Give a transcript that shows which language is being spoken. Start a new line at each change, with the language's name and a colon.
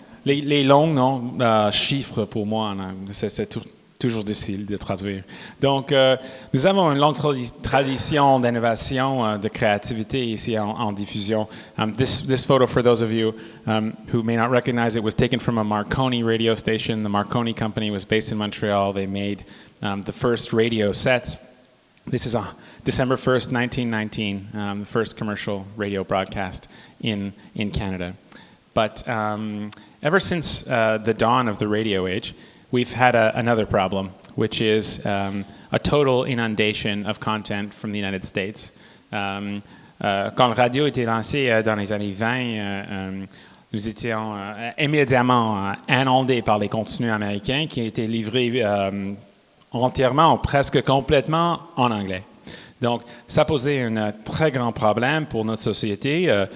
French: Les longs chiffres pour moi, c'est toujours difficile de traduire. Donc, nous avons une longue tradition d'innovation, de créativité ici en diffusion.
English: This photo, for those of you who may not recognize it, was taken from a Marconi radio station. The Marconi company was based in Montreal. They made the first radio sets. This is on December 1st, 1919, the first commercial radio broadcast in Canada. But ever since the dawn of the radio age, we've had another problem, which is a total inundation of content from the United States.
French: Quand le radio était lancé dans les années 20, nous étions immédiatement inondés par les contenus américains qui étaient livrés entièrement, presque complètement en anglais. Donc, ça posait un très grand problème pour notre société.